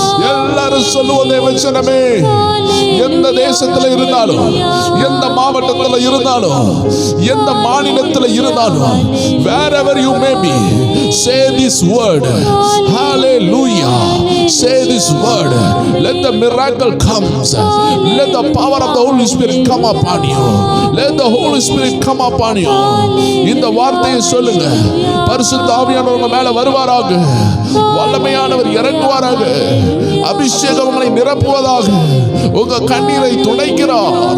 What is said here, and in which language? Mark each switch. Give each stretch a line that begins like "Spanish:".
Tamil: எல்லாரும் சொல்லுவோம் தேவச்சனமே, எந்த தேசத்துல இருந்தாலும், எந்த மாவட்டத்துல இருந்தாலும், எந்த மாநிலத்துல இருந்தாலும்,
English: wherever you may be, say this word, hallelujah. Say this word. Let the miracle comes. Let the power of the Holy Spirit come upon you. Let the Holy Spirit come upon you.
Tamil: இந்த வார்த்தையை சொல்லுங்க. பரிசுத்த ஆவியானவர் உங்க மேல வருவாராக, வல்லமையானவர் இறங்குவாராக, அபிஷேகம் உங்களை நிரப்புவதாக, உங்க கண்ணீரை துடைக்கிறார்.